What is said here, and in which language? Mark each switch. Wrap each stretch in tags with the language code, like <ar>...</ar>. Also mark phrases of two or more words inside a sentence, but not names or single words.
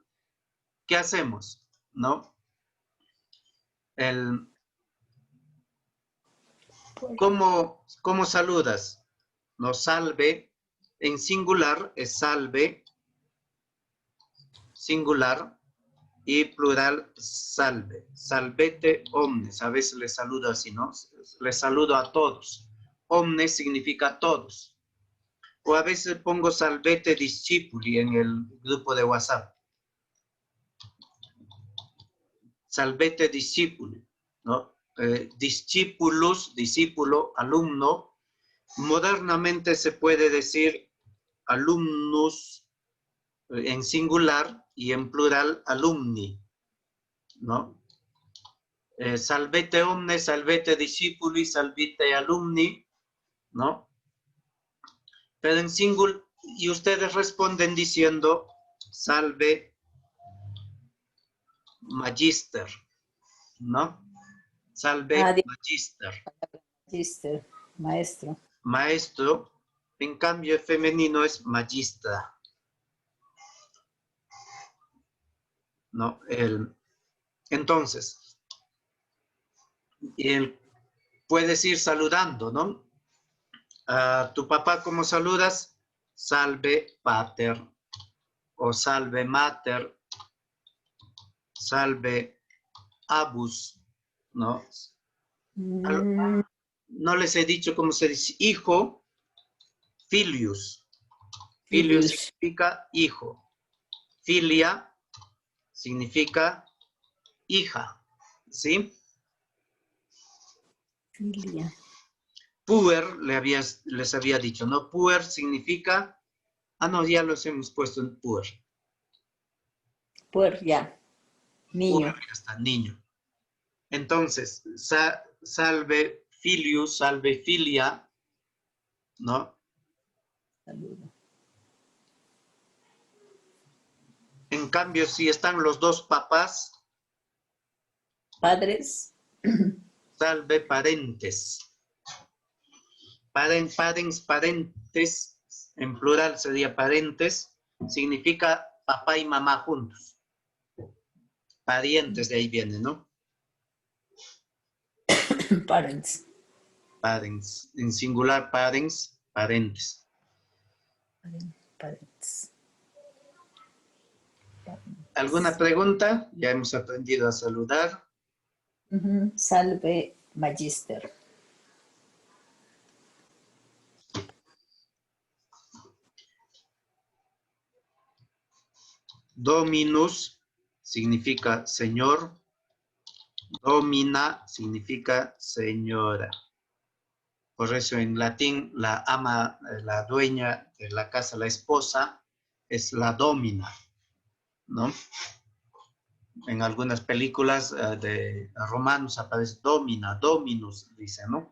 <es>¿Qué hacemos? ¿No? ¿Cómo saludas? No, salve, en singular es salve, singular, y plural salve.</es> <la>Salvete omnes,</la> <es>a veces les saludo así, ¿no? Les saludo a todos. Omnes significa todos. O a veces pongo</es> <la>salvete discipuli</la> <es>en el grupo de WhatsApp.</es> <la>Salvete discipuli, ¿no?</la> <es>Discipulus, discípulo, alumno. Modernamente se puede decir alumnus en singular y en plural alumni, ¿no?</es> <la>Salvete omnes, salvete discipuli, salvete alumni,</la> <es>¿no? Pero en singular, y ustedes responden diciendo</es> <la>salve magister,</la> <es>¿no?</es> <la>Salve magister.</la> <es>Magister, maestro. Maestro, en cambio femenino es magistra, ¿no? Entonces, puedes ir saludando, ¿no? A tu papá, ¿cómo saludas?</es> <la>Salve pater, o salve mater, salve abus,</la> <es>¿no? No les he dicho cómo se dice hijo, filius. Filius significa hijo. Filia significa hija, ¿sí? Filia. Puer, les había dicho, ¿no? Puer significa... no, ya los hemos puesto en puer. Puer, ya. Niño. Puer, ya está, niño. Entonces,</es> <la>salve filius, salve filia,</la> <es>¿no? Saludo. En cambio, si están los dos papás, Padres.</es> <la>salve parentes.</la> <es>Parentes, en plural sería parentes, significa papá y mamá juntos. Parientes, de ahí viene, ¿no? Parents. Parents, en singular parents, parentes. Parents. ¿Alguna pregunta? Ya hemos aprendido a saludar.</es> <la>Salve magister.</la> <es>Dominus significa señor. Domina significa señora. Por eso en latín la ama, la dueña de la casa, la esposa, es la domina, ¿no? En algunas películas de romanos aparece</es> <la>domina, dominus,</la> <es>dice, ¿no?</es>